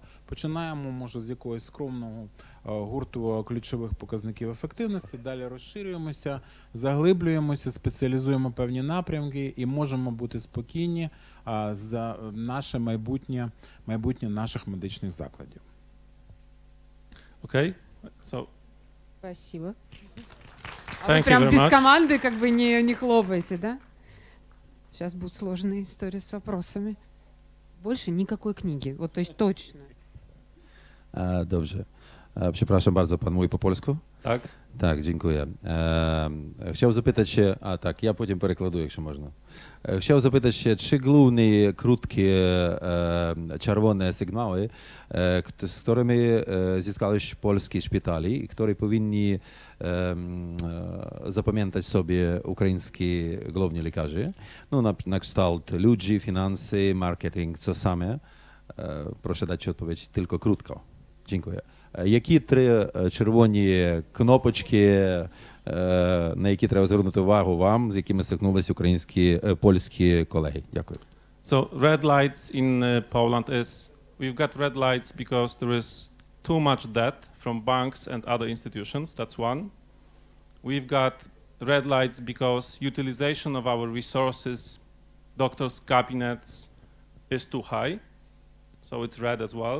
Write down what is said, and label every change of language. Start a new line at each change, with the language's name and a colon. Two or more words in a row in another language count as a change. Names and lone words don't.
Ukrainian: Починаємо, може, з якогось скромного гурту ключових показників ефективності, далі розширюємося, заглиблюємося, спеціалізуємо певні напрямки і можемо бути спокійні за наше майбутнє наших медичних закладів.
English: Okay, so
Russian: Спасибо.
English: Thank
Russian: Вы прям
English: you very
Russian: без
English: much.
Russian: команды как бы не хлопаете, да? Сейчас будут сложные истории с вопросами. Больше никакой книги, вот то есть точно.
Polish: Dobrze. Przepraszam bardzo, pan mówi po polsku? tak. Tak, dziękuję. Chciał zapytać się, tak, ja potem
Ukrainian: перекладу, якщо можна.
Polish: Chciał zapytać się, czy główne, krótkie, czerwone sygnały, z którymi zitkały się polskie szpitali, które powinni zapamiętać sobie ukraińscy główni lekarze, no na kształt ludzi, finanse, marketing, co same. Proszę dać odpowiedź tylko krótko. Dziękuję.
Ukrainian: Які три червоні кнопочки, на які треба звернути увагу вам, з якими стикнулися польські колеги? Дякую.
English: So red lights in Poland is, we've got red lights because there is too much debt from banks and other institutions, that's one. We've got red lights because utilization of our resources, doctors' cabinets, is too high, so it's red as well.